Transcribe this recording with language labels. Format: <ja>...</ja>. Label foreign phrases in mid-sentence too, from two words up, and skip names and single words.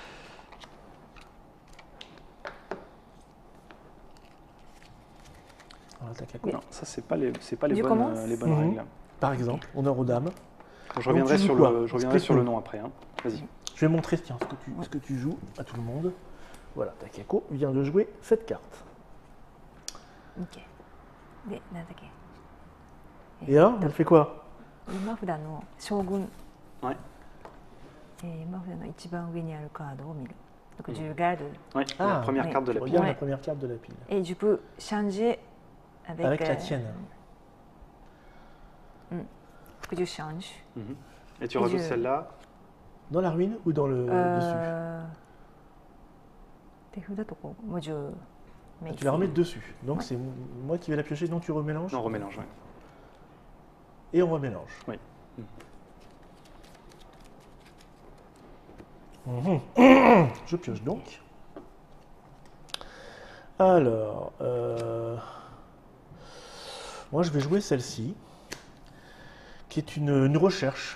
<fr>Voilà, Takako. Non, ça, c'est pas les Je commence les bonnes Mhm. règles. Par exemple, honneur aux dames. Je reviendrai, tu joues sur quoi? le, je reviendrai sur le nom après. Hein. Vas-y. Je vais montrer tiens, ce que tu joues à tout le monde. Voilà, Takako vient de jouer cette carte.</fr> <ja>OK。で、なんだっけ。</ja> <fr>Et là, elle fait quoi?</fr> <ja>馬札の将軍、</ja> <fr>Ouais.</fr> <ja>馬札の一番上にあるカードを見る。</ja> <fr>Donc je regarde Ouais, la première oui. carte de la Tu pile. regardes Ouais. la première carte de la pile. et je peux changer avec Avec la tienne. Faut que je change. Mhm. Et tu Et rajoutes je- celle-là. Dans la ruine ou dans le dessus?</fr> <ja>手札とこう文字を</ja> <fr>Ah, tu la remets dessus. Donc c'est moi qui vais la piocher, donc tu remélanges. Non, on remélange. Ouais. Et on remélange. Oui. Mhm. Je pioche donc. Alors, moi je vais jouer celle-ci, qui est une recherche.</fr>